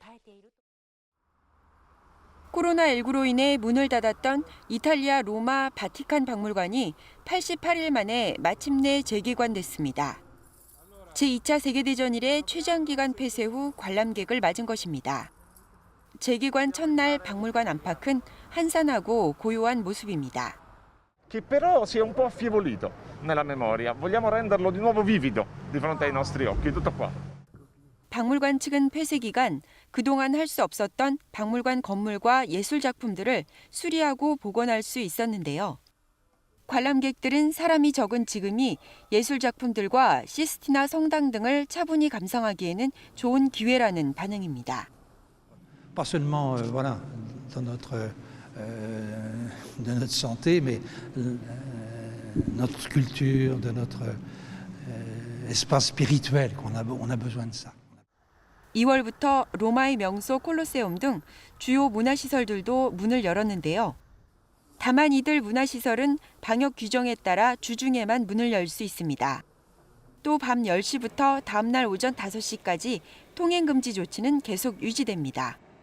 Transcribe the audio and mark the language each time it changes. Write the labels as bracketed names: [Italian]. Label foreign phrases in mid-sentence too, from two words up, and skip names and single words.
[Korean] 코로나19로 인해 문을 닫았던 이탈리아 로마 바티칸 박물관이 88일 만에 마침내 재개관됐습니다. 제2차 세계대전 이래 최장기간 폐쇄 후 관람객을 맞은 것입니다. 재개관 첫날 박물관 안팎은 한산하고 고요한 모습입니다. [Italian] Che però si è un po' affievolito nella memoria. Vogliamo renderlo di nuovo vivido di fronte ai nostri occhi, tutto qua. [Korean] 박물관 측은 폐쇄 기간 그동안 할 수 없었던 박물관 건물과 예술 작품들을 수리하고 복원할 수 있었는데요. 관람객들은 사람이 적은 지금이 예술 작품들과 시스티나 성당 등을 차분히 감상하기에는 좋은 기회라는 반응입니다. [French] Pas seulement voilà de notre santé, mais notre culture, de notre espace spirituel qu'on a besoin de ça. [Korean] 2월부터 로마의 명소 콜로세움 등 주요 문화시설들도 문을 열었는데요. 다만 이들 문화시설은 방역 규정에 따라 주중에만 문을 열 수 있습니다. 또 밤 10시부터 다음 날 오전 5시까지 통행 금지 조치는 계속 유지됩니다.